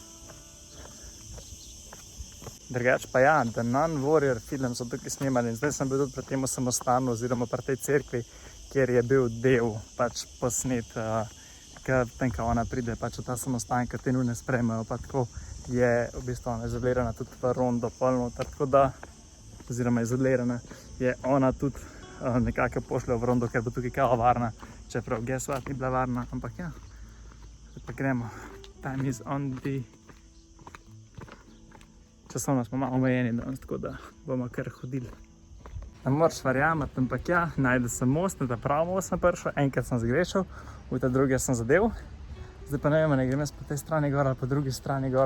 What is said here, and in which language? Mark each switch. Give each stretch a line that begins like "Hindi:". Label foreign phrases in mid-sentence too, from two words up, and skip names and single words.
Slovenian: Drugač pa ja, The Non-Warrior film so tukaj snemali in zdaj sem bil tudi pri tem samostanu oziroma pri tej cerkvi, kjer je bil del pač posnet, ko ona pride pač v ta samostan, ko te nujne sprejmejo, pa tako je v bistvu ona izolirana tudi v Rondo polnotar, tako da, oziroma izolirana je ona tudi nekako pošlja v Rondo, ker bo tukaj kao varna, čeprav
English: guess what,
Slovenian: ni bila varna, ampak ja, zdaj pa gremo.
English: Time is on the...
Slovenian: Časovno smo malo omejeni danes, tako da bomo kar hodili. Ne moreš verjameti, ampak ja, najdel sem most, na ta prav most sem prišel, enkrat sem zgrešil, v ta drugi sem zadev. Zdaj pa ne vem, ne grem jaz po tej strani gor ali po drugi strani gor.